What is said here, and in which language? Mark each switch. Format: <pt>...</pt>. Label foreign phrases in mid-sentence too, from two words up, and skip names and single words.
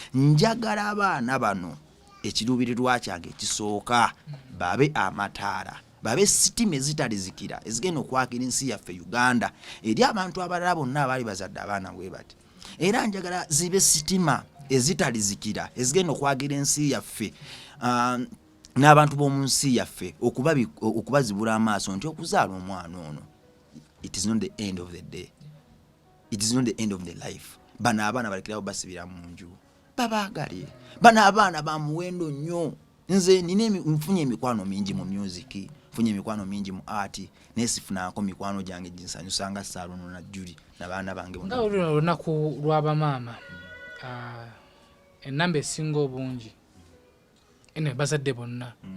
<lg>Njagala abaana bano ekiruubirirwa kyange ekisooka babe amataala, babe sitima ezitalizikira ezigenda okwakira ensi yaffe Uganda, eri abantu abalala bonna abaali bazadde abaana bwe bati. Era njagala zibe sitima ezitalizikira ezigenda okwagira ensi yaffe, ah, n'abantu b'omu nsi yaffe okubabi-, okubazibula amaaso nti okuzaala omwana ono,</lg> <en>it is not the end of the day. It is not the end of the life.</en> <lg>Bano abaana balekerawo basibira mu nju. Babaagale. Bano abaana ba muwendo nnyo. Nze nina emi-, nfunye emikwano mingi mu music, nfunye emikwano mingi mu art, naye sifunako mikwano gyange ginsanyusa nga Saara ono na Julie n'abaana bange bonna. Nga olwo olunaku lwa bamaama, ah, ennamba esinga obungi, eno bazadde bonna, Mm.</lg>